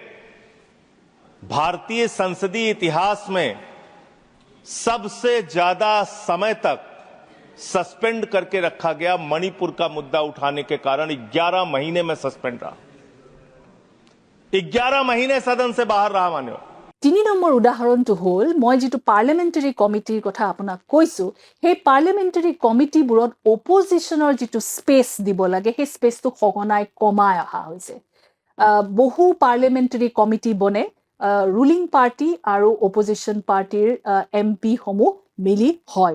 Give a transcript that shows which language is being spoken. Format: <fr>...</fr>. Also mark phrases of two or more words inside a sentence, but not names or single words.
<hi>भारतीय संसदीय इतिहास में सबसे ज्यादा समय तक सस्पेंड करके रखा गया मणिपुर का मुद्दा उठाने के कारण 11 महीने में सस्पेंड रहा, 11 महीने सदन से बाहर रहा। मान्यवर,</hi> <as>3 নম্বৰ উদাহৰণটো হ'ল, মই যিটো</as> <en>parliamentary committeeৰ</en> <as>কথা আপোনাক কৈছোঁ, সেই</as> <en>parliamentary committeeবোৰত</en> <as>অপজিশ্যনৰ যিটো স্পেচ দিব লাগে, সেই স্পেচটো সঘনাই কমাই অহা হৈছে। বহু</as> <en>parliamentary committee</en> <as>বনে,</as> <en>ruling party</en> <as>আৰু</as> <en>opposition partyৰ</en> <as>MP সমূহ মিলি হয়।</as>